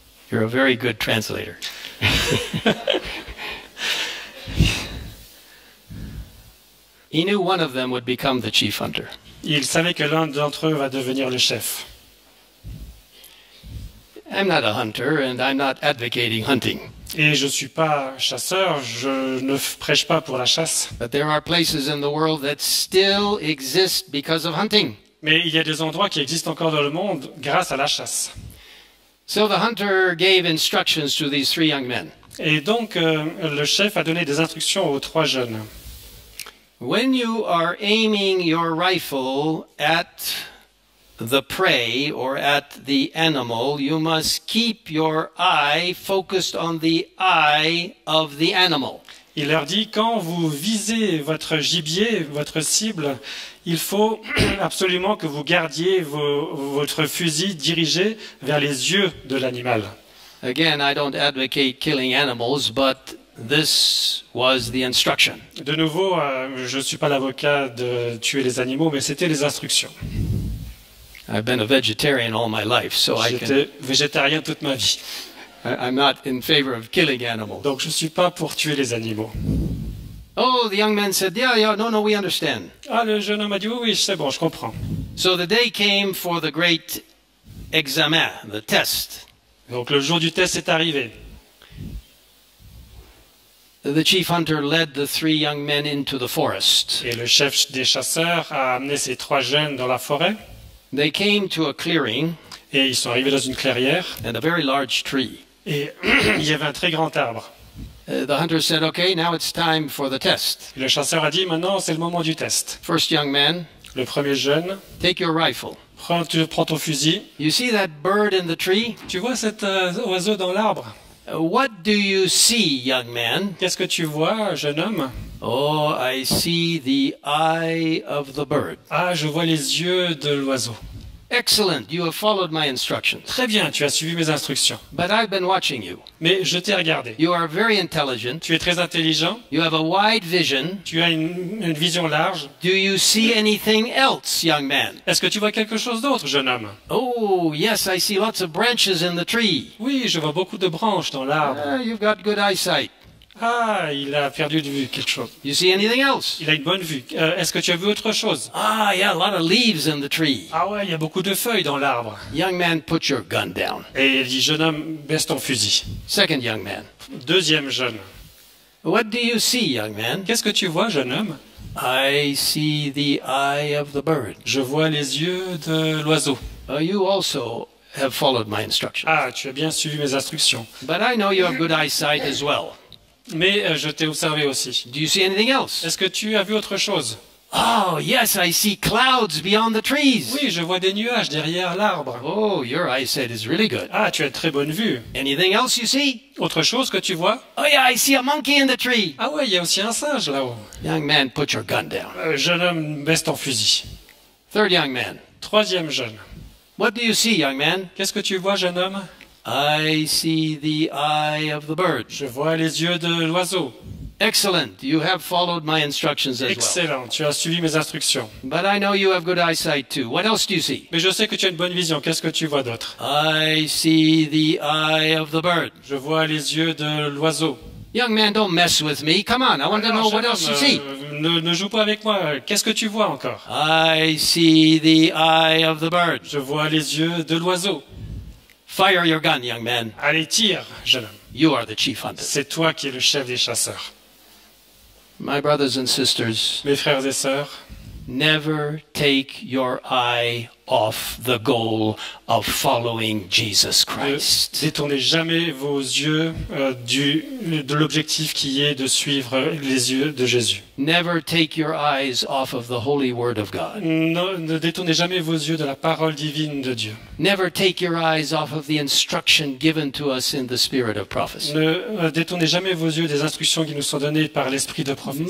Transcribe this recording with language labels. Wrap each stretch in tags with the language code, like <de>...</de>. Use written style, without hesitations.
<en>You're a very good translator. He knew one of them would become the chief hunter.</en> <fr>Il savait que l'un d'entre eux va devenir le chef.</fr> <en>I'm not a hunter and I'm not advocating hunting.</en> <fr>Et je ne suis pas chasseur, je ne prêche pas pour la chasse.</fr> <en>But there are places in the world that still exist because of hunting.</en> <fr>Mais il y a des endroits qui existent encore dans le monde grâce à la chasse.</fr> <en>So the hunter gave instructions to these 3 young men.</en> <fr>Et donc, le chef a donné des instructions aux 3 jeunes.</fr> <en>When you are aiming your rifle at the prey or at the animal, you must keep your eye focused on the eye of the animal.</en> <fr>Il leur dit, quand vous visez votre gibier, votre cible, il faut absolument que vous gardiez votre fusil dirigé vers les yeux de l'animal.</fr> <en>Again, I don't advocate killing animals, but this was the instruction.</en> <fr>De nouveau, je ne suis pas l'avocat de tuer les animaux, mais c'était les instructions.</fr> <en>I've been a vegetarian all my life, so</en> <fr>J'étais végétarien toute ma vie,</fr> <en>I'm not in favor of killing animals.</en> <fr>donc je ne suis pas pour tuer les animaux.</fr> <en>Oh, the young men said, yeah, no, we understand.</en> <fr>Ah, le jeune homme a dit, oui, c'est bon, je comprends.</fr> <en>So the day came for the great examen, the test.</en> <fr>Donc le jour du test est arrivé.</fr> <en>The chief hunter led the 3 young men into the forest.</en> <fr>Et le chef des chasseurs a amené ces 3 jeunes dans la forêt.</fr> <en>They came to a clearing</en> <fr>Et ils sont arrivés dans une clairière.</fr> <en>and a very large tree.</en> <fr>Et il y avait un très grand arbre.</fr> <en>The hunter said, okay, now it's time for the test.</en> <fr>Et le chasseur a dit, maintenant c'est le moment du test.</fr> <en>First young man,</en> <fr>Le premier jeune,</fr> <en>take your rifle.</en> <fr>tu prends ton fusil.</fr> <en>You see that bird in the tree?</en> <fr>Tu vois cet oiseau dans l'arbre?</fr> <en>What do you see, young man?</en> <fr>Qu'est-ce que tu vois, jeune homme?</fr> <en>Oh, I see the eye of the bird.</en> <fr>Ah, je vois les yeux de l'oiseau.</fr> <en>Excellent, you have followed my instructions.</en> <fr>Très bien, tu as suivi mes instructions.</fr> <en>But I've been watching you.</en> <fr>Mais je t'ai regardé.</fr> <en>You are very intelligent.</en> <fr>Tu es très intelligent.</fr> <en>You have a wide vision.</en> <fr>Tu as une vision large.</fr> <en>Do you see anything else, young man?</en> <fr>Est-ce que tu vois quelque chose d'autre, jeune homme?</fr> <en>Oh, yes, I see lots of branches in the tree.</en> <fr>Oui, je vois beaucoup de branches dans l'arbre.</fr> <en>You've got good eyesight.</en> <fr>Ah, il a perdu de vue quelque chose.</fr> <en>You see anything else?</en> <fr>Il a une bonne vue. Est-ce que tu as vu autre chose?</fr> <en>Ah, yeah, a lot of leaves in the tree.</en> <fr>Ah ouais, il y a beaucoup de feuilles dans l'arbre.</fr> <en>Young man, put your gun down.</en> <fr>Et il dit, jeune homme, baisse ton fusil.</fr> <en>Second young man.</en> <fr>Deuxième jeune.</fr> <en>What do you see, young man?</en> <fr>Qu'est-ce que tu vois, jeune homme?</fr> <en>I see the eye of the bird.</en> <fr>Je vois les yeux de l'oiseau.</fr> <en>You also have followed my instructions.</en> <fr>Ah, tu as bien suivi mes instructions.</fr> <en>But I know you have good eyesight as well.</en> <fr>Mais je t'ai observé aussi.</fr> <en>Do you see anything else?</en> <fr>Est-ce que tu as vu autre chose?</fr> <en>Oh, yes, I see clouds beyond the trees.</en> <fr>Oui, je vois des nuages derrière l'arbre.</fr> <en>Oh, your eyesight is really good.</en> <fr>Ah, tu as une très bonne vue.</fr> <en>Anything else you see?</en> <fr>Autre chose que tu vois?</fr> <en>Oh, yeah, I see a monkey in the tree.</en> <fr>Ah ouais, il y a aussi un singe là-haut.</fr> <en>Young man, put your gun down.</en> <fr>Jeune homme, baisse ton fusil.</fr> <en>Third young man.</en> <fr>Troisième jeune.</fr> <en>What do you see, young man?</en> <fr>Qu'est-ce que tu vois, jeune homme?</fr> <en>I see the eye of the bird.</en> <fr>Je vois les yeux de l'oiseau.</fr> <en>Excellent. You have followed my instructions as well.</en> <fr>Excellent, tu as suivi mes instructions.</fr> <en>But I know you have good eyesight too. What else do you see?</en> <fr>Mais je sais que tu as une bonne vision. Qu'est-ce que tu vois d'autre?</fr> <en>I see the eye of the bird.</en> <fr>Je vois les yeux de l'oiseau.</fr> <en>Young man, don't mess with me. Come on, I want to know what else you see.</en> <fr>Ne joue pas avec moi. Qu'est-ce que tu vois encore?</fr> <en>I see the eye of the bird.</en> <fr>Je vois les yeux de l'oiseau.</fr> <en>Fire your gun, young man.</en> <fr>Allez, tire, jeune homme.</fr> <en>You are the chief hunter.</en> <fr>C'est toi qui es le chef des chasseurs.</fr> <en>My brothers and sisters,</en> <fr>Mes frères et sœurs,</fr> <en>never take your eye off the goal of following Jesus</en> <fr>ne</fr> <en>Christ.</en> <fr>détournez jamais vos yeux de l'objectif qui est de suivre les yeux de Jésus.</fr> <en>Never take your eyes off of the holy word of God.</en> <fr>Ne détournez jamais vos yeux de la parole divine de Dieu.</fr> <en>Never take your eyes off of the instruction given to us in the spirit of prophecy.</en> <fr>Ne détournez jamais vos yeux des instructions qui nous sont données par l'esprit de prophétie.</fr>